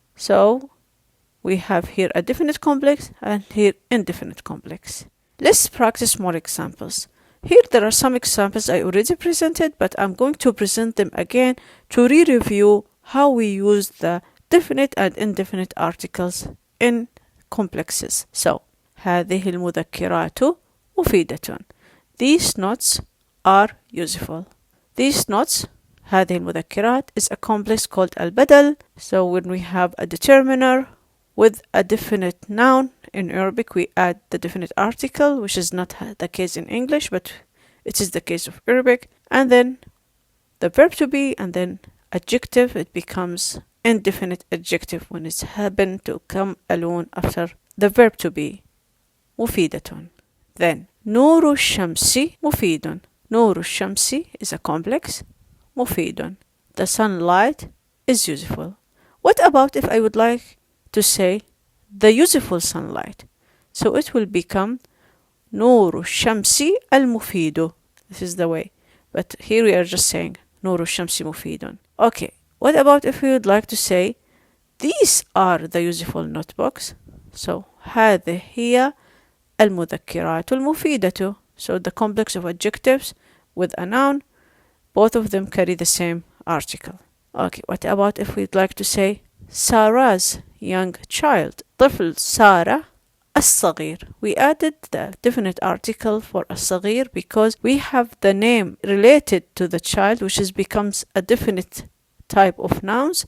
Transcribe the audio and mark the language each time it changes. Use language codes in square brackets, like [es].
[en] So we have here a definite complex and here indefinite complex. Let's practice more examples. Here there are some examples I already presented, but I'm going to present them again to re-review how we use the definite and indefinite articles in complexes. [ar] So هذه المذكرات مفيدة. [en] These notes are useful. These notes, [ar] هذه المذكرات, [en] is a complex called البدل. So when we have a determiner with a definite noun, in Arabic we add the definite article, which is not the case in English, but it is the case of Arabic. And then the verb to be, and then adjective, it becomes indefinite adjective when it's happened to come alone after the verb to be. [ar] مفيدة. Then نور الشمس مفيد. نور الشمس [en] is a complex. [ar] مفيد. [en] The sunlight is useful. What about if I would like to say the useful sunlight? So it will become [ar] نور الشمس المفيد. [en] This is the way. But here we are just saying [ar] نور الشمس مفيد. [en] Okay. What about if we would like to say these are the useful notebooks? [ar] So هذه هي المذكرات المفيدة. [en] So the complex of adjectives with a noun, both of them carry the same article. Okay, what about if we'd like to say Sarah's young child? [ar] طفل سارة الصغير. [en] We added the definite article for الصغير because we have the name related to the child, which becomes a definite type of nouns.